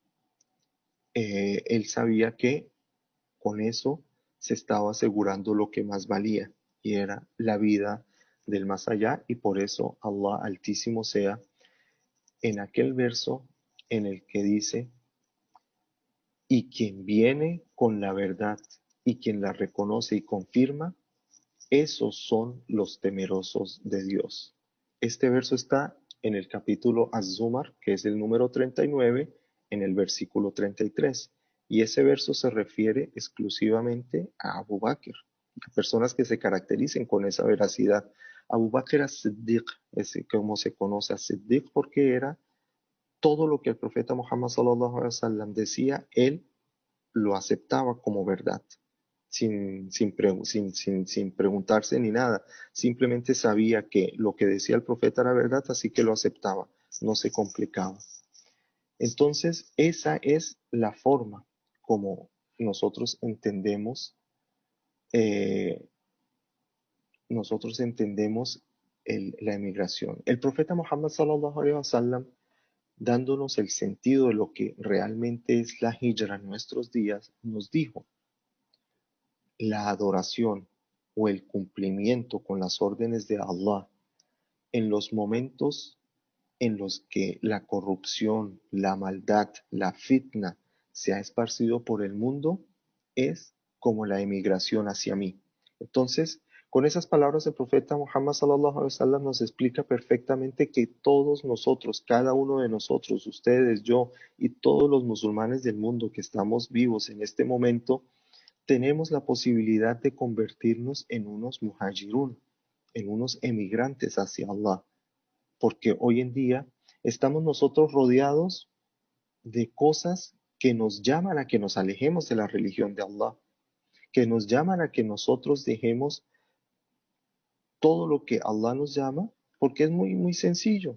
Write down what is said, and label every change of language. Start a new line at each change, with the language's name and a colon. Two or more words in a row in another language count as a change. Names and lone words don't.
Spanish: él sabía que con eso se estaba asegurando lo que más valía y era la vida del más allá y por eso Allah Altísimo sea en aquel verso en el que dice, y quien viene con la verdad y quien la reconoce y confirma, esos son los temerosos de Dios. Este verso está en el capítulo Az-Zumar, que es el número 39, en el versículo 33. Y ese verso se refiere exclusivamente a Abu Bakr, a personas que se caractericen con esa veracidad. Abu Bakr as-Siddiq, es como se conoce a Siddiq porque era todo lo que el profeta Muhammad
Arabic: صلى الله عليه وسلم
Spanish: decía, él lo aceptaba como verdad sin preguntarse ni nada. Simplemente sabía que lo que decía el profeta era verdad, así que lo aceptaba, no se complicaba. Entonces, esa es la forma como nosotros entendemos eh, nosotros entendemos la emigración. El profeta Muhammad
Arabic: صلى الله عليه وسلم,
Spanish: dándonos el sentido de lo que realmente es la hijra en nuestros días, nos dijo, la adoración o el cumplimiento con las órdenes de Allah en los momentos en los que la corrupción, la maldad, la fitna se ha esparcido por el mundo, es como la emigración hacia mí. Entonces, con esas palabras el profeta Muhammad
Arabic: صلى الله عليه وسلم
Spanish: nos explica perfectamente que todos nosotros, cada uno de nosotros, ustedes, yo y todos los musulmanes del mundo que estamos vivos en este momento, tenemos la posibilidad de convertirnos en unos muhajirun, en unos emigrantes hacia Allah, porque hoy en día estamos nosotros rodeados de cosas que nos llaman a que nos alejemos de la religión de Allah, que nos llaman a que nosotros dejemos todo lo que Allah nos llama, porque es muy, muy sencillo.